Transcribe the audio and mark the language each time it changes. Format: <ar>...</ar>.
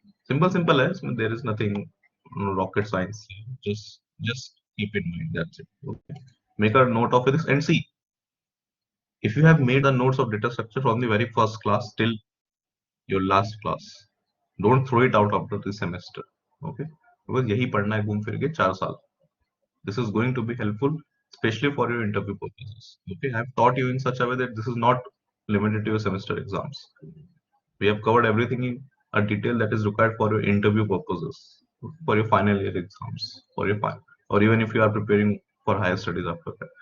<en>Simple</en> <hi>है इसमें.</hi> <en>There is nothing rocket science. Just Keep in mind, that's it. Okay. Make a note of this and see if you have made the notes of data structure from the very first class till your last class. Don't throw it out after the semester. Okay. Because</en> <hi>यही पढ़ना है घूम फिर के 4 साल.</hi> <en>This is going to be helpful, especially for your interview purposes. Okay. I've taught you in such a way that this is not limited to your semester exams. We have covered everything in a detail that is required for your interview purposes, for your final year exams, for your final, or even if you are preparing for higher studies after that.</en>